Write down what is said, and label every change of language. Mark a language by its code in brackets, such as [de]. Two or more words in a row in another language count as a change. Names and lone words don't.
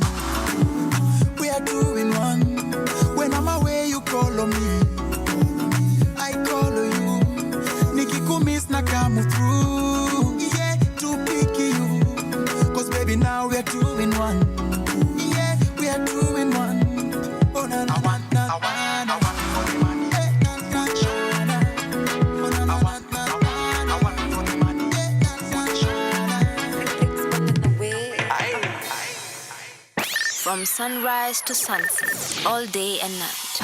[en] We are two in one. When I'm away, you call on me, I call on you. [sw] Nikikumiss nakamu through. [en] Yeah, to pick you. Cause baby, now we are two in one. Yeah, we are two in one. Oh, na na. I want for the money. From sunrise to sunset, all day and night.